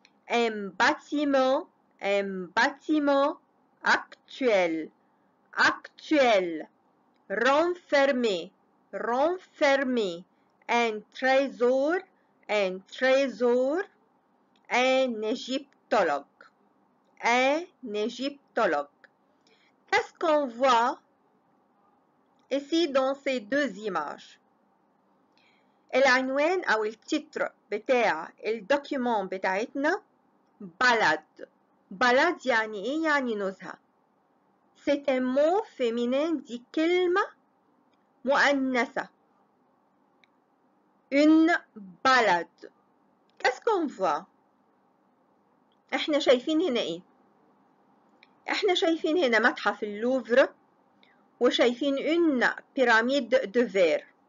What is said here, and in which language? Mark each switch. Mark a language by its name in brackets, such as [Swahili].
[French] un bâtiment actuel, actuel, renfermé, renfermé, un trésor, un trésor, un égyptologue, un égyptologue. Qu'est-ce qu'on voit ici dans ces deux images؟ [Arabic] العنوان أو التتر بتاع الدوكيومون بتاعتنا [French] balade. balade [Arabic] يعني إيه؟ يعني نزهة. [French] C'est un mot féminin [Arabic] دي كلمة مؤنثة. [French] Une balade. Qu'est-ce qu'on voit؟ [Arabic] إحنا شايفين هنا إيه؟ إحنا شايفين هنا متحف اللوفر وشايفين [French] une pyramide de verre.